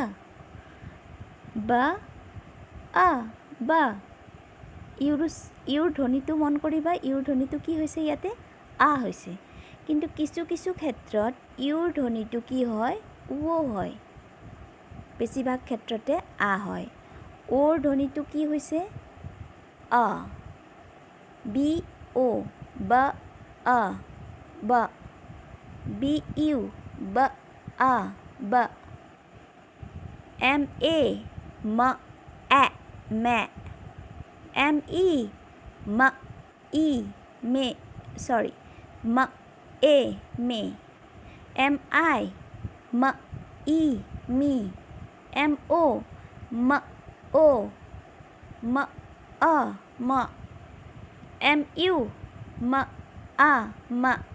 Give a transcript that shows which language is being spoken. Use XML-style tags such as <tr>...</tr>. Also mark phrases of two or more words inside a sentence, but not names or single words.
<as>বা আ বা. ইউৰ ধ্বনিটো মন কৰিবা, ইউৰ ধ্বনিটো কি হৈছে? ইয়াতে আ হৈছে, কিন্তু কিছু কিছু ক্ষেত্ৰত ইউৰ ধ্বনিটো কি হয় ও হয় বেছিভাগ ক্ষেত্ৰতে আ হয় ওৰ ধ্বনিটো কি হৈছে আ বি ও বা আ বা বি ইউ বা আ বা এম এ মা এ মে এম ই মা ই মে সরি মা এ মে এম আই মা ই মি এম ও মা ও মা আ মা এম ইউ মা আ মা</as>